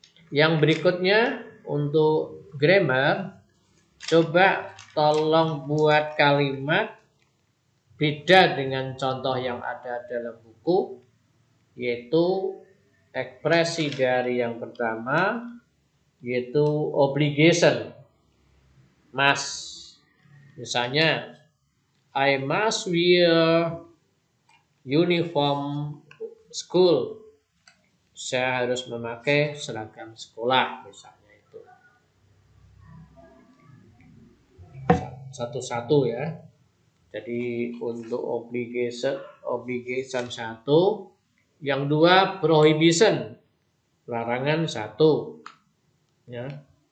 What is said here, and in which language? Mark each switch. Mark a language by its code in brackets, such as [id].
[id] Yang berikutnya untuk grammar, coba tolong buat kalimat beda dengan contoh yang ada dalam buku, yaitu ekspresi dari yang pertama, yaitu obligation, must. [en] Misalnya, I must wear uniform school. [id] Saya harus memakai seragam sekolah, misalnya itu. Satu-satu ya. Jadi untuk obligation 1, yang 2 prohibition, larangan 1. Ya.